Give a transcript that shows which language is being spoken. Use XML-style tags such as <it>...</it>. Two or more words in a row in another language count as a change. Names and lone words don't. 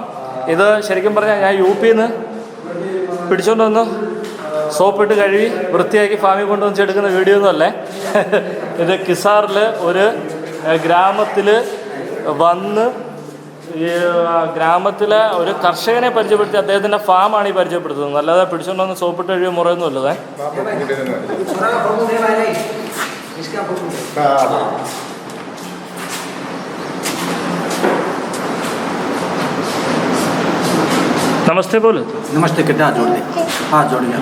<ml>ഇത് ശരിക്കും പറഞ്ഞാൽ ഞാൻ യു.പിയിൽ നിന്ന് പിടിച്ചുകൊണ്ട് വന്ന് സോപ്പിട്ട് കഴുകി വൃത്തിയാക്കി ഫാമിൽ കൊണ്ടുവന്ന് എടുക്കുന്ന വീഡിയോ ഒന്നും അല്ലേ. ഇത് കിസാറിൽ ഒരു ഗ്രാമത്തിൽ വന്ന് ഈ ഗ്രാമത്തിലെ ഒരു കർഷകനെ പരിചയപ്പെടുത്തി അദ്ദേഹത്തിൻ്റെ ഫാമാണ് ഈ പരിചയപ്പെടുത്തുന്നത്. അല്ലാതെ പിടിച്ചുകൊണ്ട് വന്ന് സോപ്പിട്ട് കഴുകിയ മുറയൊന്നുമില്ലതേ.</ml> <hi>नमस्ते बोलो. नमस्ते कितना जोड़ दे. हाँ जोड़ लिया.</hi>